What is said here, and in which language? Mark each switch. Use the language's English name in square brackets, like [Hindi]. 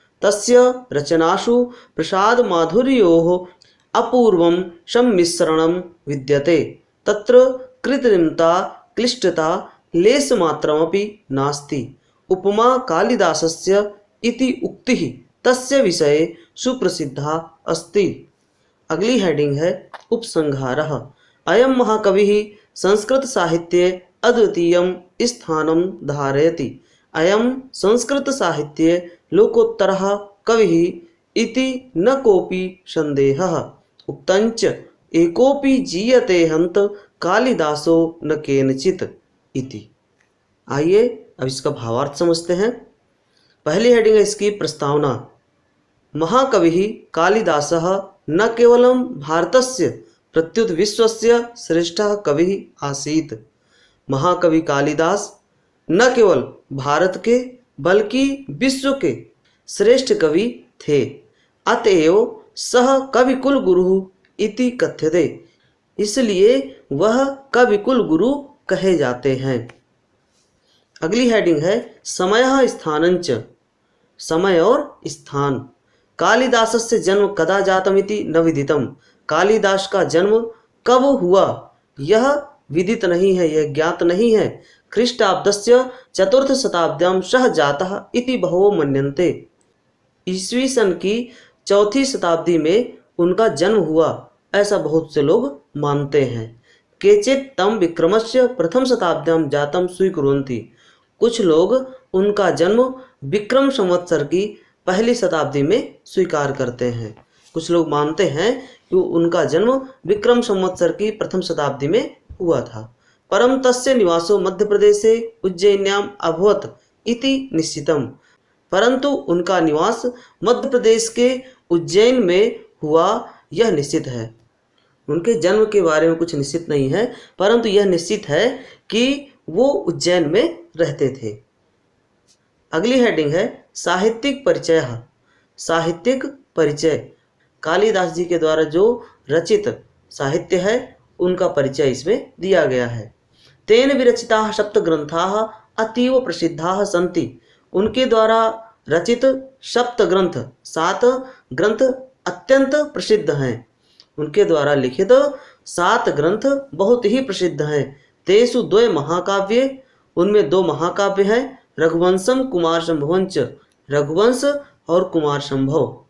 [Sanskrit] तस्य रचनासु प्रसादमाधुर्योः अपूर्वं सम्मिश्रणं विद्यते। तत्र कृत्रिमता क्लिष्टता लेशमात्रमपि नास्ति। उपमा कालिदासस्य इति उक्तिः तस्य विषये सुप्रसिद्धा अस्ति। अगली हेडिंग है उपसंहारः। अयं महाकविः संस्कृतसाहित्ये अद्वितीयं स्थानं धारयति। अयं संस्कृतसाहित्ये लोकोत्तरः कविः इति न कोऽपि सन्देहः। उक्तञ्च एकोऽपि जीयते हन्त कालिदासो न केनचित् इति। [Hindi] आइए अब इसका भावार्थ समझते हैं। पहली हेडिंग है इसकी प्रस्तावना। [Sanskrit] महाकविः कालिदासः न केवलं भारतस्य प्रत्युत विश्वस्य श्रेष्ठः कविः आसीत्। [Hindi] महाकवि कालिदास न केवल भारत के बल्कि विश्व के श्रेष्ठ कवि थे। [Sanskrit] अतएव सः कविकुल गुरु इति कथ्यते। [Hindi] इसलिए वह कविकुल गुरु कहे जाते हैं। अगली हेडिंग है समयः स्थानञ्च। समय और स्थान। [Sanskrit] कालिदासस्य जन्म कदा जातमिति न विदितम्। [Hindi] कालिदास का जन्म कब हुआ यह विदित नहीं है, यह ज्ञात नहीं है। [Sanskrit] ख्रीष्टाब्दस्य चतुर्थ शताब्द्यां सः जातः इति बहवो मन्यन्ते। [Hindi] ईस्वी सन की चौथी शताब्दी में उनका जन्म हुआ, ऐसा बहुत से लोग मानते हैं। [Sanskrit] केचित् तं विक्रमस्य प्रथम शताब्द्यां जातं स्वीकुर्वन्ति। [Hindi] कुछ लोग उनका जन्म विक्रम संवत्सर की पहली शताब्दी में स्वीकार करते हैं। कुछ लोग मानते हैं कि उनका जन्म विक्रम संवत्सर की प्रथम शताब्दी में हुआ था, [Sanskrit] परम तस्य निवासो मध्य प्रदेशे उज्जयिन्याम अभवत इति निश्चितम। [Hindi] परंतु उनका निवास मध्य प्रदेश के उज्जैन में हुआ यह निश्चित है। उनके जन्म के बारे में कुछ निश्चित नहीं है, परंतु यह निश्चित है कि वो उज्जैन में रहते थे। अगली हेडिंग है साहित्यिक परिचय। साहित्यिक परिचय। कालिदास जी के द्वारा जो रचित साहित्य है उनका परिचय इसमें दिया गया है। [Sanskrit] तेन विरचिताः सप्तग्रन्थाः अतीव प्रसिद्धाः सन्ति। [Hindi] उनके द्वारा रचित सप्त ग्रंथ, 7 ग्रंथ अत्यंत प्रसिद्ध हैं। उनके द्वारा लिखित 7 ग्रंथ बहुत ही प्रसिद्ध हैं। [Sanskrit] तेषु द्वे महाकाव्ये, [Hindi] उनमें 2 महाकाव्य हैं। रघुवंशम कुमारसंभवञ्च, रघुवंश और कुमारसंभव।